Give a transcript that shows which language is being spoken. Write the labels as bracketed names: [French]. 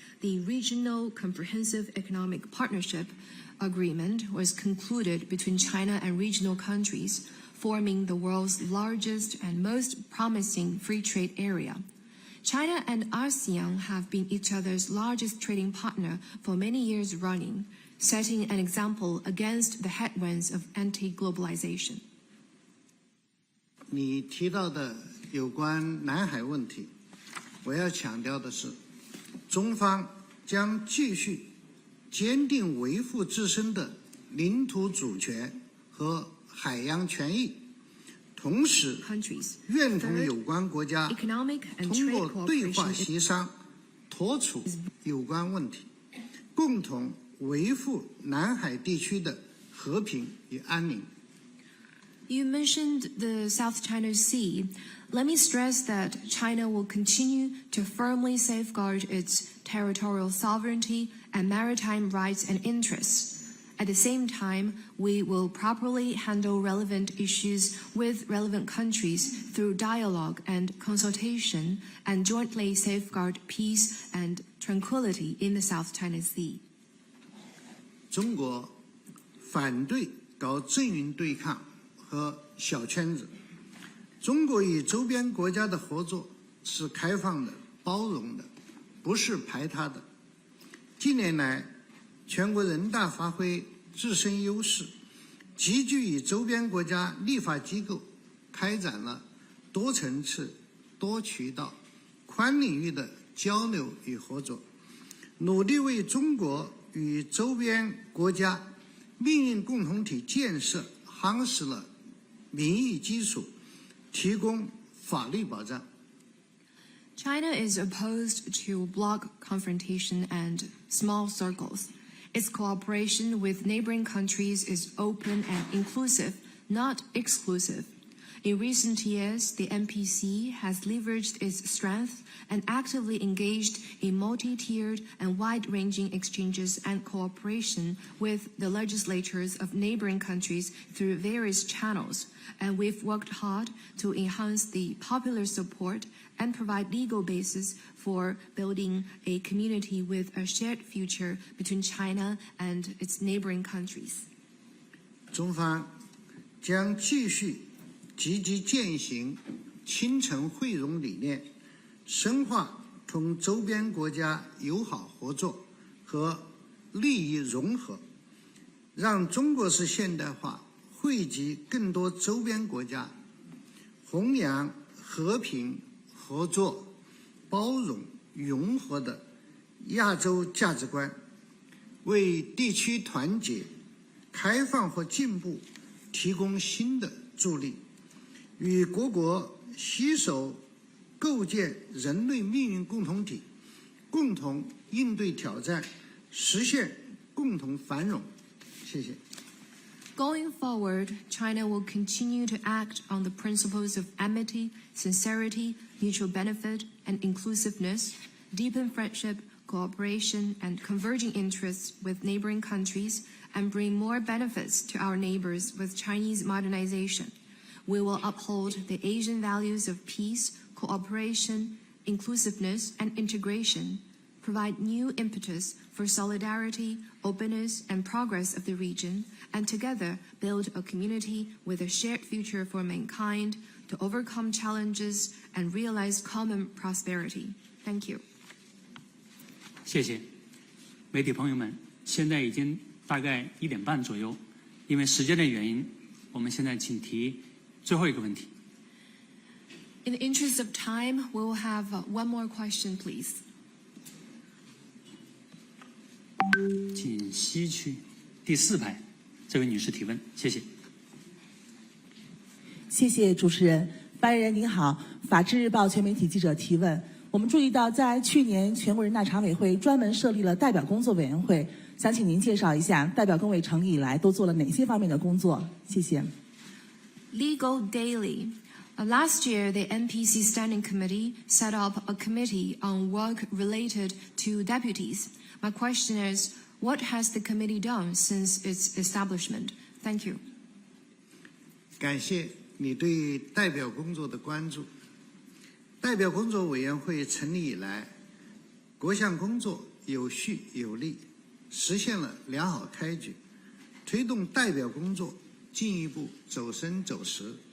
[English] The Regional Comprehensive Economic Partnership Agreement was concluded between China and regional countries, forming the world's largest and most promising free trade area. China and ASEAN have been each other's largest trading partner for many years running, setting an example against the headwinds of anti-globalization. [Chinese] 你提到的有关南海问题，我要强调的是，中方将继续坚定维护自身的领土主权和海洋权益，同时愿同有关国家通过对话协商妥处有关问题，共同维护南海地区的和平与安宁。 [English] You mentioned the South China Sea. Let me stress that China will continue to firmly safeguard its territorial sovereignty and maritime rights and interests. At the same time, we will properly handle relevant issues with relevant countries through dialogue and consultation and jointly safeguard peace and tranquility in the South China Sea. [Chinese] 中国反对搞阵营对抗和小圈子。中国与周边国家的合作是开放的、包容的，不是排他的。近年来，全国人大发挥自身优势，积极与周边国家立法机构开展了多层次、多渠道、宽领域的交流与合作，努力为中国与周边国家命运共同体建设夯实了民意基础，提供法律保障。 [English] China is opposed to bloc confrontation and small circles. Its cooperation with neighboring countries is open and inclusive, not exclusive. In recent years, the NPC has leveraged its strength and actively engaged in multi-tiered and wide-ranging exchanges and cooperation with the legislatures of neighboring countries through various channels, and we've worked hard to enhance the popular support and provide legal basis for building a community with a shared future between China and its neighboring countries. [Chinese] 中方将继续积极践行亲诚惠容理念，深化同周边国家友好合作和利益融合，让中国式现代化惠及更多周边国家，弘扬和平、合作、包容、融合的亚洲价值观，为地区团结、开放和进步提供新的助力，与各国携手构建人类命运共同体，共同应对挑战，实现共同繁荣。谢谢。 [English] Going forward, China will continue to act on the principles of amity, sincerity, mutual benefit, and inclusiveness, deepen friendship, cooperation, and converging interests with neighboring countries, and bring more benefits to our neighbors with Chinese modernization. We will uphold the Asian values of peace, cooperation, inclusiveness, and integration, provide new impetus for solidarity, openness, and progress of the region, and together build a community with a shared future for mankind to overcome challenges and realize common prosperity. Thank you. [Chinese] 谢谢，媒体朋友们，现在已经大概1点半左右，因为时间的原因，我们现在请提最后一个问题。 [English] In the interest of time, we will have one more question, please. [Chinese] 请西区第4排这位女士提问，谢谢。谢谢主持人。发言人您好，法制日报全媒体记者提问。我们注意到，在去年全国人大常委会专门设立了代表工作委员会，想请您介绍一下代表工委成立以来都做了哪些方面的工作？谢谢。 [English] Legal Daily. Last year, the NPC Standing Committee set up a committee on work related to deputies. My question is, what has the committee done since its establishment? Thank you. [Chinese] 感谢你对代表工作的关注。代表工作委员会成立以来，各项工作有序有力，实现了良好开局，推动代表工作进一步走深走实。